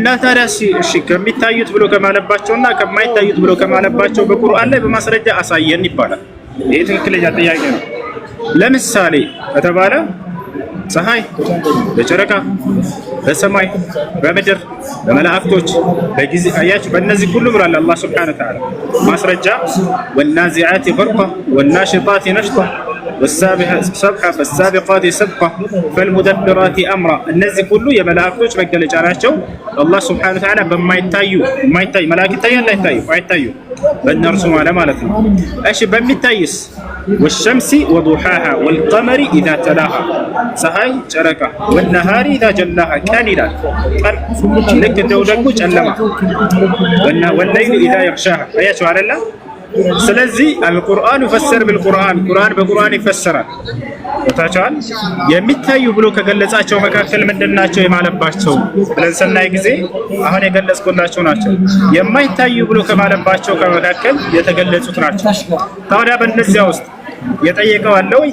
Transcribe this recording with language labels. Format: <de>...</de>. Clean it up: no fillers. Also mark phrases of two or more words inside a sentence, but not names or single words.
<am>ታዲያ እሺ ከሚታዩት ብሎ ከማለባቸውና ከማይታዩት ብሎ ከማለባቸው በቁርአን ላይ በማስረጃ አሳየን ይባላል። ይህ ትክክለኛ ጥያቄ ነው። ለምሳሌ ከተባለ ፀሐይ፣ በጨረቃ፣ በሰማይ፣ በምድር፣ በመላእክቶች በጊዜ አያችሁ በእነዚህ ሁሉ ብሏል አላህ</am> <ar>سبحانه وتعالى</ar> <am>ማስረጃ</am> <ar>والنازعات غرقا والناشطات نشطا والسابحة سبحة فالسابقات سبقة فالمدبرات أمرا</ar> <am>እነዚህ ሁሉ የመላእክቶች መገለጫ ናቸው። አላህ</am> <ar>سبحانه وتعالى</ar> <am>በማይታዩ መላእክት ይታያል አይታዩ አይታዩ በእነርሱ ማለት ነው። እሺ በሚታይስ</am> <ar>والشمس وضحاها والقمر إذا تلاها</ar> <am>ፀሐይ፣ ጨረቃ</am> <ar>والنهار إذا جلاها</ar> <am>ቀን ይላል ቀን ልክ እንደው ደግሞ ጨለማ</am> <ar>والليل إذا يغشاها</ar> <am>አያችሁ አይደለ? ስለዚህ</am> <ar>القرآن يفسر بالقرآن</ar> <am>ቁርአን በቁርአን ይፈሰራል። ወታቻል የሚታዩ ብሎ ከገለጻቸው መካከል ምንድናቸው የማለባቸው ብለን ስናይ ጊዜ አሁን የገለጽኩላቸው ናቸው። የማይታዩ ብሎ ከማለባቸው ከመካከል የተገለጹት ናቸው። ታዲያ በእነዚያ ውስጥ የጠየቀው አለ ወይ?</am>